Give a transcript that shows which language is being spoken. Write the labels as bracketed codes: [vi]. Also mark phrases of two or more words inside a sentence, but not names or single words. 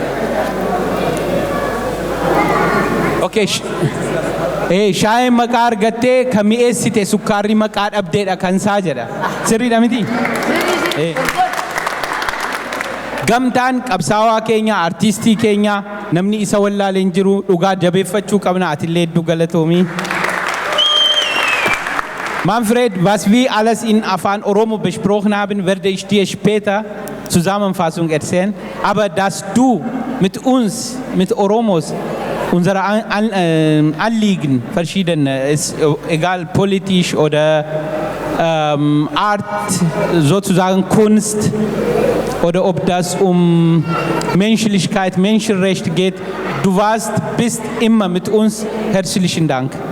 [om] Okay, shaahiin maqaa argattee kan mi'eessite sukkaarri maqaa dhabdeedha kan isaa jedha. Sirriidha miti? Gamtaan qabsaawaa keenya artiistii keenya namni isa wallaalee hin jiru dhugaa jabeeffachuu qabna atillee hedduu galatoomii. [de] Manfred, was wir alles in Afaan Oromoo besprochen haben, werde ich dir später Zusammenfassung erzählen. Aber dass du mit uns, mit Oromos, unsere Anliegen, verschiedene, ist egal politisch oder Art, sozusagen Kunst, oder ob das Menschlichkeit, Menschenrechte geht, du bist immer mit uns. Herzlichen Dank.